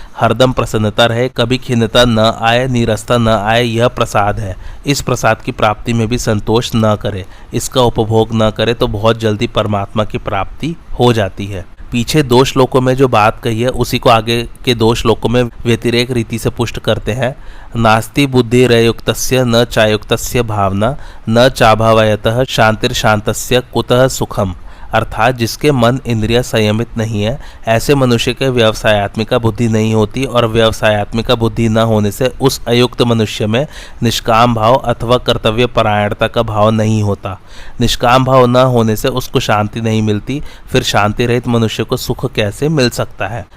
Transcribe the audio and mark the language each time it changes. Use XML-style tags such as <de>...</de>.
<hi>हरदम प्रसन्नता रहे, कभी खिन्नता न आए, नीरसता न आए, यह प्रसाद है। इस प्रसाद की प्राप्ति में भी संतोष न करे, इसका उपभोग न करे तो बहुत जल्दी परमात्मा की प्राप्ति हो जाती है। पीछे 2 श्लोकों में जो बात कही है उसी को आगे के 2 श्लोकों में व्यतिरेक रीति से पुष्ट करते हैं।</hi> <sa>नास्ति बुद्धिरयुक्तस्य न चायुक्तस्य भावना न चाभावयतः शांतिर्शांतस्य कुतः सुखम।</sa> <hi>अर्थात जिसके मन इंद्रिया संयमित नहीं है ऐसे मनुष्य के व्यवसायत्मिका बुद्धि नहीं होती, और व्यवसायत्मिका बुद्धि न होने से उस अयुक्त मनुष्य में निष्काम भाव अथवा कर्तव्य परायणता का भाव नहीं होता। निष्काम भाव न होने से उसको शांति नहीं मिलती, फिर शांति रहित मनुष्य को सुख कैसे मिल सकता है।</hi>